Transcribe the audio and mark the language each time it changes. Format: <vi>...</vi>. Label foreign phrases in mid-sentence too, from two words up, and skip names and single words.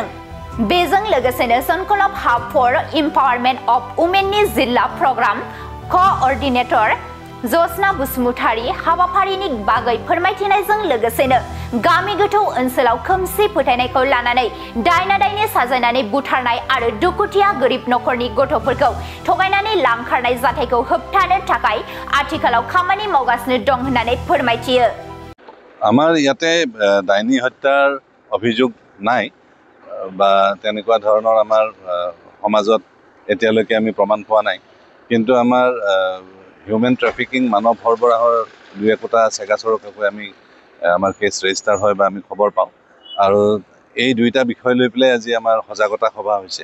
<brx>बेजों लोगोसेनो सोनखोलाब हाब फर इम्पावारमेन्ट अफ वुमेननि जिल्ला</brx> <en>program coordinator</en> <brx>जसना बसुमतारी हाबाफारिनि बागै फोरमायथिनायजों लोगोसेनो गामि गोथौ ओनसोलाव खोमसि फोथायनायखौ लानानै दायना-दायनि साजायनानै बुथारनाय आरो दुखुथिया गोरिब नखरनि गथ'फोरखौ थगायनानै लांखारनाय जाथायखौ होबथानो थाखाय आथिखालाव खामानि मावगासिनो दं होननानै फोरमायथियो।</brx> <as>আমাৰ ইয়াতে ডাইনী হত্যাৰ অভিযোগ নাই বা তেনেকুৱা ধৰণৰ আমাৰ সমাজত এতিয়ালৈকে আমি প্ৰমাণ পোৱা নাই, কিন্তু আমাৰ</as> <en>human trafficking</en> <as>মানৱ সৰবৰাহৰ দুই একোটা চেগাচৰকাকৈ আমি আমাৰ</as> <en>case register</en> <as>হয় বা আমি খবৰ পাওঁ, আৰু এই দুইটা বিষয় লৈ পেলাই আজি আমাৰ সজাগতা সভা হৈছে।</as>